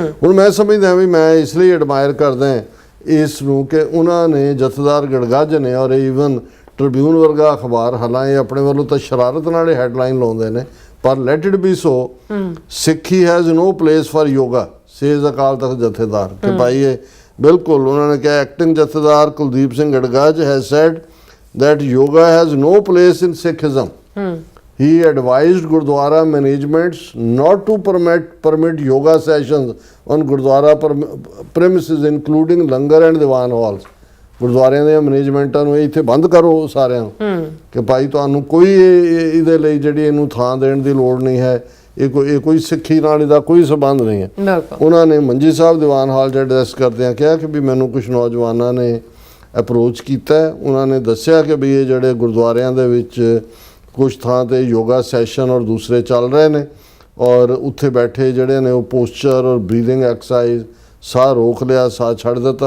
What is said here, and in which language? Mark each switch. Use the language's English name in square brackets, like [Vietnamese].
[Punjabi] ਹੁਣ ਮੈਂ ਸਮਝਦਾ ਵੀ ਮੈਂ ਇਸ ਲਈ ਐਡਮਾਇਰ ਕਰਦਾ ਇਸ ਨੂੰ ਕਿ ਉਹਨਾਂ ਨੇ ਜਥੇਦਾਰ ਗੜਗੱਜ ਨੇ, ਔਰ ਈਵਨ ਟ੍ਰਿਬਿਊਨ ਵਰਗਾ ਅਖਬਾਰ, ਹਾਲਾਂਕਿ ਆਪਣੇ ਵੱਲੋਂ ਤਾਂ ਸ਼ਰਾਰਤ ਨਾਲ ਹੈਡਲਾਈਨ ਲਾਉਂਦੇ ਨੇ, ਪਰ [English] Let it be so, Sikhi has no place for yoga says Akal Takht jathedar. [Punjabi] ਕਿ ਭਾਈ ਇਹ ਬਿਲਕੁਲ ਉਹਨਾਂ ਨੇ ਕਿਹਾ, [English] Acting jathedar Kuldeep Singh Gargaj has said that yoga has no place in Sikhism. He advised Gurdwara managements not to permit yoga sessions on Gurdwara premises, including langar and diwan halls. [Punjabi] ਗੁਰਦੁਆਰਿਆਂ ਦੇ ਮੈਨੇਜਮੈਂਟਾਂ ਨੂੰ ਇੱਥੇ ਬੰਦ ਕਰੋ ਸਾਰਿਆਂ ਨੂੰ ਕਿ ਭਾਈ ਤੁਹਾਨੂੰ ਕੋਈ ਇਹਦੇ ਲਈ ਜਿਹੜੀ ਇਹਨੂੰ ਥਾਂ ਦੇਣ ਦੀ ਲੋੜ ਨਹੀਂ ਹੈ। ਇਹ ਕੋਈ ਸਿੱਖੀ ਨਾਲ ਇਹਦਾ ਕੋਈ ਸੰਬੰਧ ਨਹੀਂ ਹੈ। ਉਹਨਾਂ ਨੇ ਮੰਜੀ ਸਾਹਿਬ ਦੀਵਾਨ ਹਾਲ 'ਚ ਐਡਰੈਸ ਕਰਦਿਆਂ ਕਿਹਾ ਕਿ ਵੀ ਮੈਨੂੰ ਕੁਝ ਨੌਜਵਾਨਾਂ ਨੇ ਅਪਰੋਚ ਕੀਤਾ, ਉਹਨਾਂ ਨੇ ਦੱਸਿਆ ਕਿ ਵੀ ਇਹ ਜਿਹੜੇ ਗੁਰਦੁਆਰਿਆਂ ਦੇ ਵਿੱਚ ਕੁਝ ਥਾਂ ਤੇ ਯੋਗਾ ਸੈਸ਼ਨ ਔਰ ਦੂਸਰੇ ਚੱਲ ਰਹੇ ਨੇ, ਔਰ ਉੱਥੇ ਬੈਠੇ ਜਿਹੜੇ ਨੇ ਉਹ ਪੋਸਚਰ ਔਰ ਬਰੀਥਿੰਗ ਐਕਸਰਸਾਈਜ਼, ਸਾਹ ਰੋਕ ਲਿਆ, ਸਾਹ ਛੱਡ ਦਿੱਤਾ।